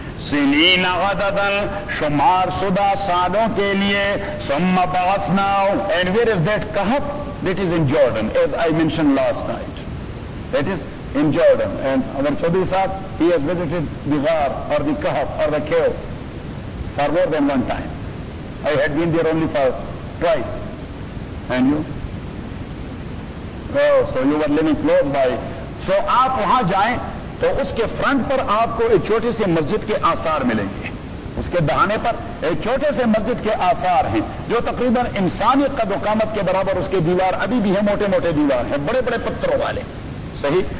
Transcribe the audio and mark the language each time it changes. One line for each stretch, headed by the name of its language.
Arabic: سنین غددن
Urdu: شمار شدہ سالوں کے لیے,
Arabic: ثم بعثناہم,
English: And where is that کہف؟ That is in Jordan, as I mention last night, that is in Jordan, and اگر Chaudhry sahib, he has visited the غار or the کہف or the cave for more than one time. I had been there only for twice. And you? Oh, so you were living close by.
Urdu: So آپ وہاں جائیں تو اس کے فرنٹ پر آپ کو ایک چھوٹے سے مسجد کے آثار ملیں گے, اس کے دہانے پر ایک چھوٹے سے مسجد کے آثار ہیں جو تقریباً انسانی قد و قامت کے برابر, اس کے دیوار ابھی بھی ہیں, موٹے موٹے دیوار ہیں, بڑے بڑے پتھروں والے. صحیح.